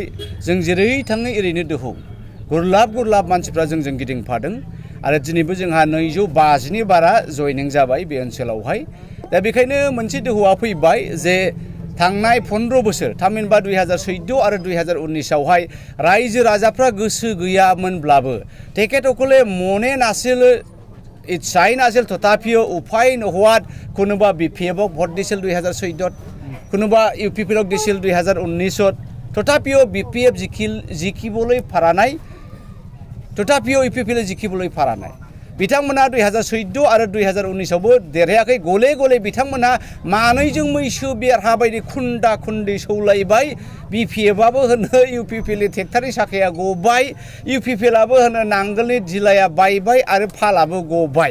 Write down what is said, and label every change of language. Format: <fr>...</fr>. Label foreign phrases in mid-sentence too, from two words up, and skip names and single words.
<brx>जों जेरै थाङो एरैनो दोहौ गुरलाब मानसिफ्रा जोंजों गिदिंफादों आरो दिनैबो जोंहा 250नि बारा जयनिं जाबाय बे ओनसोलावहाय। दा बेखायनो मोनसे दोहौआ फैबाय जे थांनाय 15 बोसोर थामहिनबा 2014 आरो 2019आवहाय रायजो राजाफ्रा गोसो गैयामोनब्लाबो</brx> <as>तेखेतসকলে মনে নাছিল ইচ্ছাই নাছিল তথাপিও উপায় নোহোৱাত কোনোবা বিপিএফক ভোট দিছিল 2014ত কোনোবা ইউপিপিএলক দিছিল 2019ত তথাপিও বিপিএফ জিকিবলৈ পাৰা নাই তথাপিও ইউপিপিএল জিকিবলৈ পাৰা নাই।</as> <brx>बिथांमोना 2014 आरो 2019आवबो देरहायाखै गले बिथांमोना मानैजों मैसो बेरहा बायदि खुन्दा खुन्दै सौलायबाय। बिपिएफआबो होनो इउपिपिएलनि ट्रेक्टरनि साखाया गबाय इउपिपिएलआबो होनो नांगोलनि दिलाया बायबाय आरो फालाबो गबाय।</brx>